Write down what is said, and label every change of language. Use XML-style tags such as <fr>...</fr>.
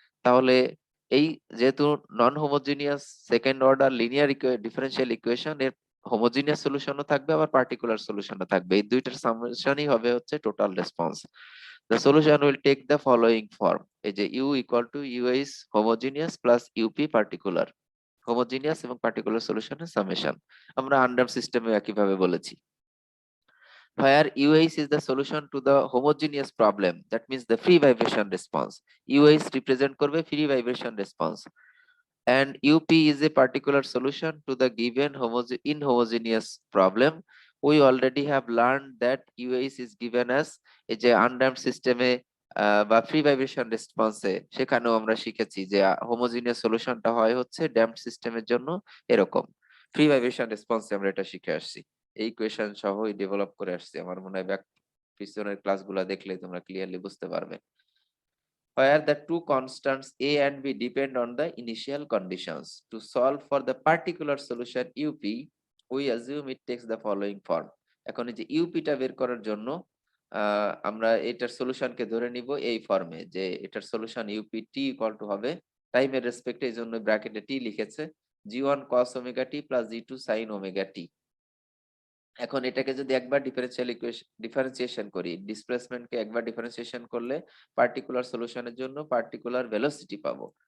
<bn>তাহলে এই যেহেতু non homogeneous second order linear differential equation, এর হোমোজিনিয়াস সলিউশনও থাকবে আবার পার্টিকুলার সলিউশনও থাকবে। এই দুইটার সামেশনই হবে হচ্ছে total response.</bn> <en>The solution will take the following form.</en> <bn>এই যে you equal to you is homogeneous plus UP particular. Homogeneous এবং পার্টিকুলার সলিউশনের সামেশন আমরা আন্ডার সিস্টেমে একইভাবে বলেছি।</bn> <en>Where UH is the solution to the homogeneous problem, that means the free vibration response. UH represent করবে free vibration response, and UP is a particular solution to the given inhomogeneous problem. We already have learned that UH is given as</en> <bn>এই যে undamped সিস্টেমে বা free vibration রেসপন্সে, সেখানেও আমরা শিখেছি যে homogeneous সলিউশনটা হয় হচ্ছে ড্যাম্পড সিস্টেমের জন্য এরকম। ফ্রি ভাইব্রেশন রেসপন্সে আমরা এটা শিখে আসছি, এই ইকুয়েশন সহই ডেভেলপ করে আসছি। আমার মনে হয় ব্যাক পিছনের ক্লাসগুলো দেখলে তোমরা ক্লিয়ারলি বুঝতে পারবে।</bn> <en>Where the two constants a and b depend on the initial conditions. To solve for the particular solution UP, we assume it takes the following form.</en> <bn>এখন এই যে ইউপিটা বের করার জন্য আমরা এটার সলিউশনকে ধরে নিব এই ফর্মে, যে এটার solution UP T equal to হবে টাইমের রেসপেক্টে, এই জন্য ব্র্যাকেটে টি লিখেছে, G one cos omega t plus জি2 sin omega t. এখন এটাকে যদি একবার ডিফারেন্সিয়েশন করি, ডিসপ্লেসমেন্টকে একবার ডিফারেন্সিয়েশন করলে পার্টিকুলার সলিউশনের জন্য পার্টিকুলার ভেলোসিটি পাবো।</bn>